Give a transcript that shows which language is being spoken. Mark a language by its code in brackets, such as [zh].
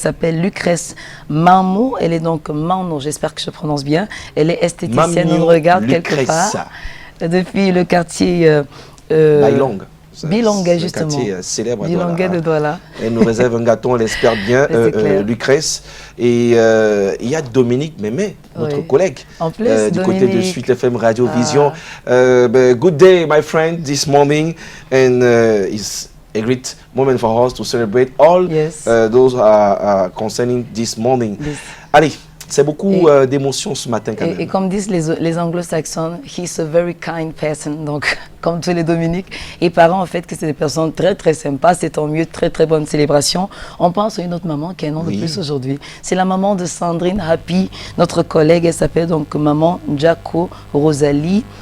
[fr] Elle s'appelle Lucrèce Mamou, elle est donc Mano, j'espère que je prononce bien, elle est esthéticienne, on regarde quelque part depuis le quartier Bailong. Bilonga, justement. Quartier célèbre à Bilonga de Douala. Elle nous réserve un gâteau, on l'espère bien, Lucrèce. Et il y a Dominique Mémé, notre collègue, en plus, du côté de Suite FM Radio Vision. [en] Good day, my friend, this morning. And it's a great moment for us to celebrate all those concerning this morning. [fr] Allez. C'est beaucoup d'émotions ce matin quand même. Et comme disent les anglo-saxons, [en] he's a very kind person. [fr] Donc, comme tous les Dominiques, et parents en fait que c'est des personnes très très sympas. C'est tant mieux, très très bonne célébration. On pense à une autre maman qui a un nom de plus aujourd'hui. C'est la maman de Sandrine Happy, notre collègue. Elle s'appelle donc maman Jaco Rosalie.